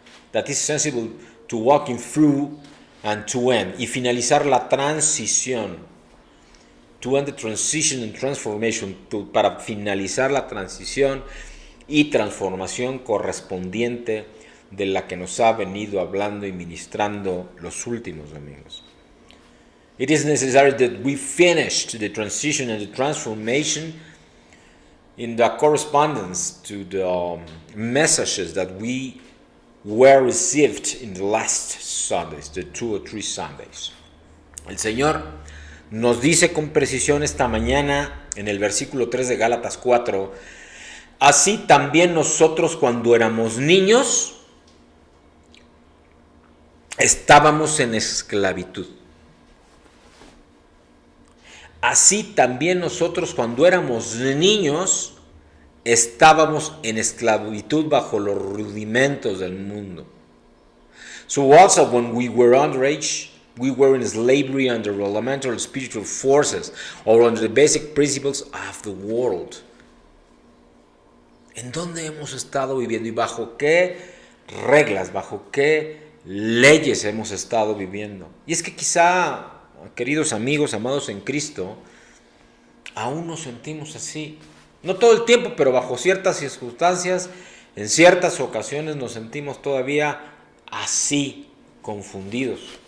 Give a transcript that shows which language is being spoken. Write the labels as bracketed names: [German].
[English] That is sensible to walking through and to end. [Spanish] Y finalizar la transición. [English] To end the transition and transformation. [Spanish] Para finalizar la transición y transformación correspondiente de la que nos ha venido hablando y ministrando los últimos domingos. [English] It is necessary that we finish the transition and the transformation in the correspondence to the messages that we were received in the last Sundays, the 2 or 3 Sundays. [Spanish] El Señor nos dice con precisión esta mañana en el versículo 3 de Gálatas 4, así también nosotros cuando éramos niños estábamos en esclavitud. Así también nosotros cuando éramos niños estábamos en esclavitud bajo los rudimentos del mundo. [English] So also when we were underage, we were in slavery under elemental spiritual forces or under the basic principles of the world. [Spanish] ¿En dónde hemos estado viviendo y bajo qué reglas, bajo qué leyes hemos estado viviendo? Y es que quizá, queridos amigos, amados en Cristo, aún nos sentimos así. No todo el tiempo, pero bajo ciertas circunstancias, en ciertas ocasiones nos sentimos todavía así, confundidos.